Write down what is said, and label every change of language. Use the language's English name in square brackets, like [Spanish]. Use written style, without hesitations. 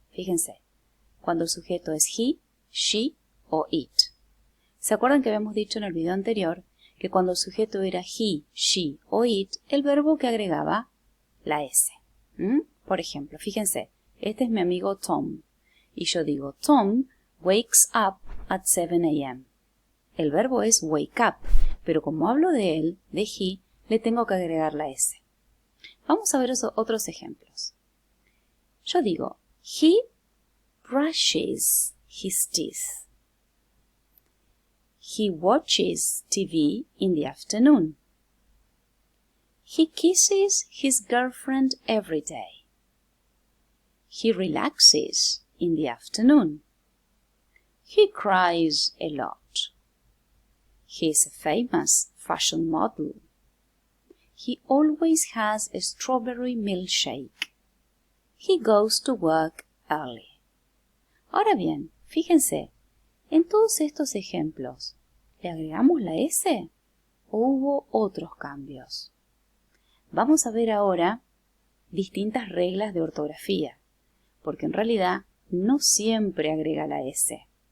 [Spanish] Fíjense, cuando el sujeto es he, she o it. ¿Se acuerdan que habíamos dicho en el video anterior que cuando el sujeto era he, she o it, el verbo que agregaba la S? Por ejemplo, fíjense, este es mi amigo Tom. Y yo digo, [English] Tom wakes up at 7 a.m. [Spanish] El verbo es wake up, pero como hablo de él, de he, le tengo que agregar la S. Vamos a ver otros ejemplos. Yo digo, [English] he brushes his teeth. He watches TV in the afternoon. He kisses his girlfriend every day. He relaxes in the afternoon. He cries a lot. He is a famous fashion model. He always has a strawberry milkshake. He goes to work early. [Spanish] Ahora bien, fíjense, en todos estos ejemplos, ¿le agregamos la S o hubo otros cambios? Vamos a ver ahora distintas reglas de ortografía, porque en realidad no siempre agrega la S.